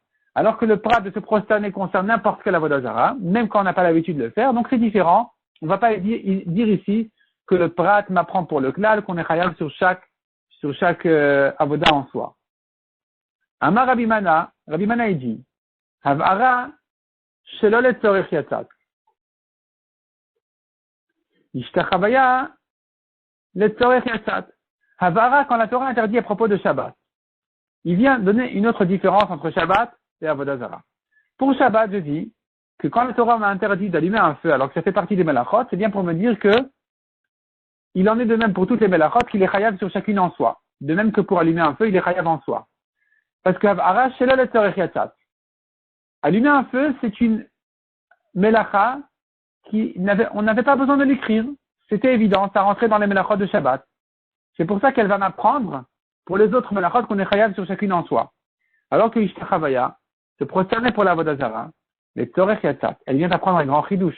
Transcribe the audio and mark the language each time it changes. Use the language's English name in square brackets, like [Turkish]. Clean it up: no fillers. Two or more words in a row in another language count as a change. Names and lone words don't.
[French] Alors que le prat de se prosterner concerne n'importe quelle avodah zara, même quand on n'a pas l'habitude de le faire. Donc c'est différent. On ne va pas dire ici que le prat m'apprend pour le klal, qu'on est chayav sur chaque avodah en soi. Amar Rabbi Mana il dit, [Hebrew] הבערה שלא לצורך יצאת. השתחוויה לצורך יצאת. Havara, [French] quand la Torah interdit à propos de Shabbat. Il vient donner une autre différence entre Shabbat et avodah zara. Pour Shabbat, je dis que quand la Torah m'a interdit d'allumer un feu alors que ça fait partie des melachot, c'est bien pour me dire que il en est de même pour toutes les melachot qu'il est chayav sur chacune en soi. De même que pour allumer un feu, il est chayav en soi. Parce que [Hebrew] הבערה שלא לצורך יצאת. [French] Allumer un feu, c'est une melacha on n'avait pas besoin de l'écrire. C'était évident, ça rentrait dans les melachot de Shabbat. C'est pour ça qu'elle va m'apprendre, pour les autres melachot, qu'on est chayav sur chacune en soi. Alors que Ishtachavaya se prosternait pour la avodah zara, les [Hebrew] צורך יצאת, [French] elle vient d'apprendre un grand chidouche.